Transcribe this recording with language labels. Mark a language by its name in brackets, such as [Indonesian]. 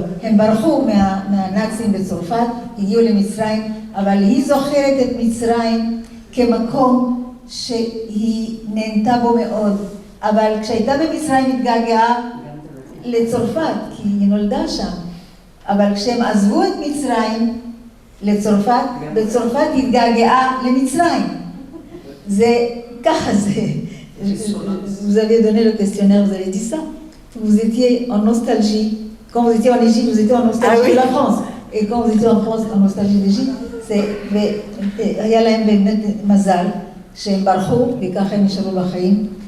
[Hebrew] הם ברחו מהנאצים בצרפת, הגיעו למצרים, אבל היא זוכרת את מצרים כמקום שהיא נהנתה בו מאוד. אבל כשהייתה במצרים התגעגעה לצרפת, כי היא נולדה שם. אבל כשהם עזבו את מצרים לצרפת, בצרפת התגעגעה למצרים. זה ככה זה. [French] Vous avez donné le questionnaire, vous avez dit ça. Vous étiez en nostalgie. Quand vous étiez en Égypte, vous étiez en nostalgie de la France. Et quand vous étiez en France, en nostalgie d'Égypte, [Hebrew] היה להם באמת מזל שהם ברחו, וככה הם נשארו בחיים.